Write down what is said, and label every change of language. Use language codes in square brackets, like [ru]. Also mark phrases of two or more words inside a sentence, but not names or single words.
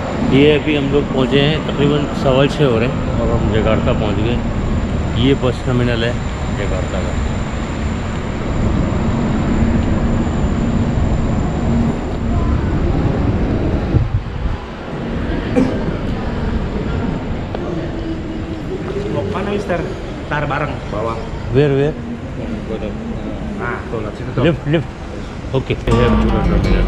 [hi] ये अभी हम लोग पहुँचे हैं, तकरीबन 6:15 हो रहे हैं और हम जकार्ता पहुँच गए। ये बस टर्मिनल है जकार्ता का। [id] Mana Mister? Tar bareng bawah. [en] Where? [id] Nah, tuh lihat situ tuh. [en] Lift. Okay. We have Jura terminal.